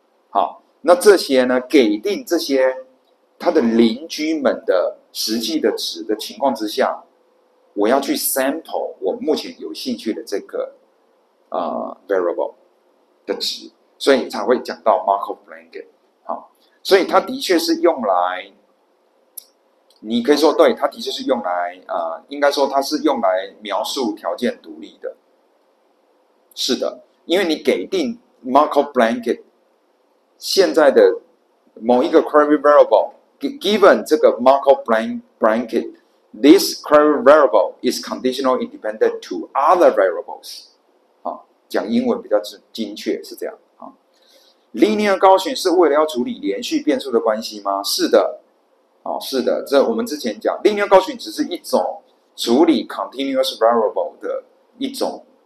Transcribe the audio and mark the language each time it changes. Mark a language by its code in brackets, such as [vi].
[zh] 好，那这些呢，给定这些它的邻居们的实际的值的情况之下，我要去 sample 我目前有兴趣的这个variable 的值，所以才会讲到 Markov blanket。好，所以它的确是用来。你可以说对，它的确是用来应该说它是用来描述条件独立的。是的，因为你给定 [en] Markov blanket [zh] 现在的某一个 [en] query variable given 这个 Markov blanket this query variable is conditional independent to other variables。 [zh] 讲英文比较精确是这样。Linear Gaussian 是为了要处理连续变数的关系吗？是的。是的，这我们之前讲 Linear Gaussian 只是一种处理 continuous variable 的一种